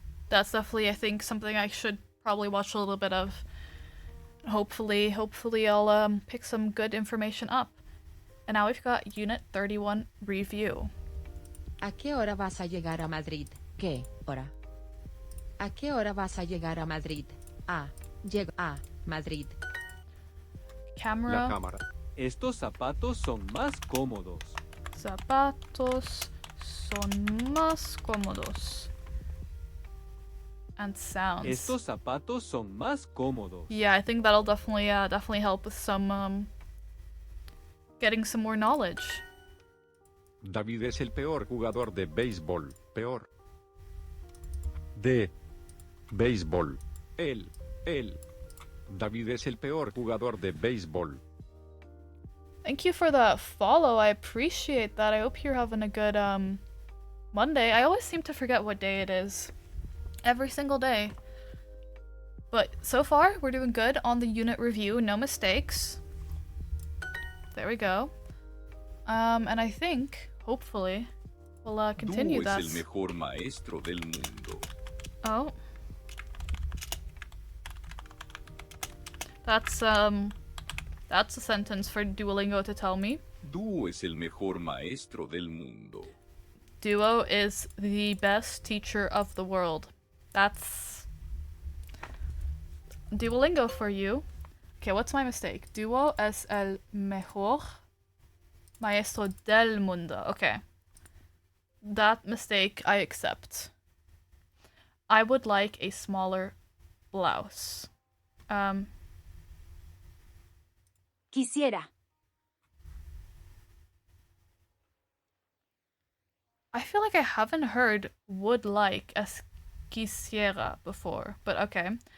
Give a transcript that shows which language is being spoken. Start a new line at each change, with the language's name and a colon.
English: That's definitely, I think, something I should probably watch a little bit of. Hopefully I'll pick some good information up. And now we've got Unit 31 Review.
Spanish: ¿A qué hora vas a llegar a Madrid? ¿Qué hora? ¿A qué hora vas a llegar a Madrid? Llego a Madrid.
English: Camera.
Spanish: La cámara. Estos zapatos son más cómodos. Zapatos son más cómodos.
English: And sounds.
Spanish: Estos zapatos son más cómodos.
English: Yeah, I think that'll definitely help with some getting some more knowledge.
Spanish: David es el peor jugador de béisbol. Peor. De béisbol. Él. David es el peor jugador de béisbol.
English: Thank you for the follow. I appreciate that. I hope you're having a good Monday. I always seem to forget what day it is. Every single day. But so far, we're doing good on the unit review. No mistakes. There we go. And I think, hopefully, we'll continue that.
Spanish: Duo es el mejor maestro del mundo. Oh.
English: That's a sentence for Duolingo to tell me.
Spanish: Duo es el mejor maestro del mundo.
English: Duo is the best teacher of the world. That's Duolingo for you. Okay, what's my mistake?
Spanish: Duo es el mejor maestro del mundo.
English: Okay. That mistake I accept. I would like a smaller blouse.
Spanish: Quisiera.
English: I feel like I haven't heard would like as quisiera before, but okay.